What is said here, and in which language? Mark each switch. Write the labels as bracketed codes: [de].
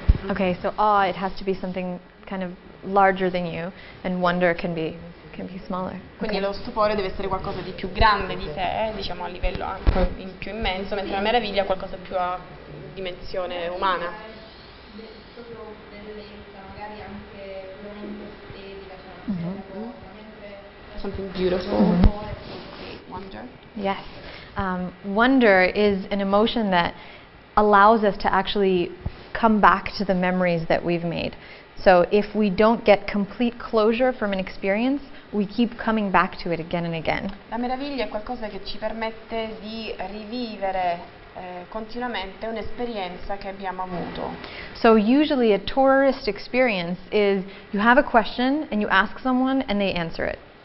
[en] Okay, so awe, it has to be something kind of larger than you, and wonder can be smaller. [it] Quindi lo stupore deve essere qualcosa di più grande di te, diciamo a livello anche più immenso, mentre la meraviglia è qualcosa più a dimensione umana. Proprio bellezza, magari anche puramente estetica, cioè una bella cosa, mentre [en] Something beautiful. Wonder. Yes. Wonder is an emotion that allows us to actually come back to the memories that we've made. So if we don't get complete closure from an experience, we keep coming back to it again and again. [it] La meraviglia è qualcosa che ci permette di rivivere continuamente un'esperienza che abbiamo avuto. [en] So usually a tourist experience is you have a question and you ask someone and they answer it.